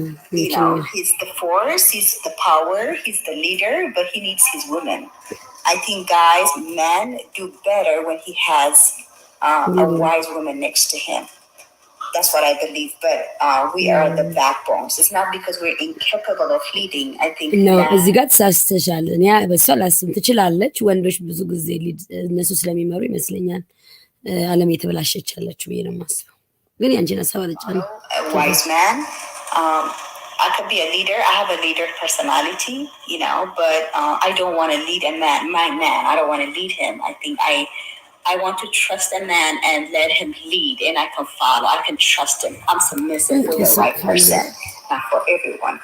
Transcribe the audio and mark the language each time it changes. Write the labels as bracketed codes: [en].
[en] He's the force, he's the power, he's the leader, but he needs his women. I think men do better when he has a wise woman next to him. That's what I believe. But we are the backbones. It's not because we're incapable of leading. I think [am] እዚህ ጋር ተሳስተሻል። እኔ በሷ አላስብም። ትችላለች። ወንዶች ብዙ ጊዜ እነሱ ስለሚመሩ ይመስለኛል ዓለም የተበላሸች ያለችው ብዬ ነው የማስበው። ግን ያንቺን ሀሳብ አልጫለሁ። [en] wise man. I could be a leader. I have a leader personality, but I don't want to lead a man. My man, I don't want to lead him. I think I want to trust a man and let him lead, and I can follow. I can trust him. I'm submissive for the right person, not for everyone.